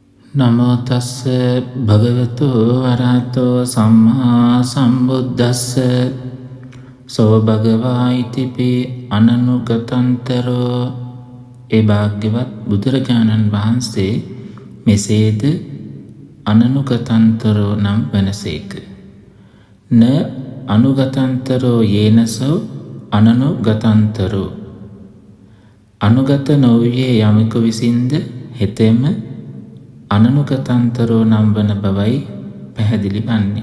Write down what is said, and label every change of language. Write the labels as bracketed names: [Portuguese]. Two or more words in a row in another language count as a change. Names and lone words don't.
[Pali] නමෝ තස්ස භගවතු වරහතෝ සම්මා සම්බුද්දස්ස සෝ භගවා ඉතිපි අනනුගතන්තරෝ. [Sinhala] ඒ භාග්‍යවත් බුදුරජාණන් වහන්සේ මෙසේද අනනුගතන්තරෝ නම් වනසේක. [Pali] න අනුගතන්තරෝ යේනසෝ අනනුගතන්තරෝ. [Sinhala] අනුගත නොවූයේ යමෙකු විසින්ද හෙතෙම අනනුගතන්තරෝ නම් වන බවයි පැහැදිලි වන්නේ.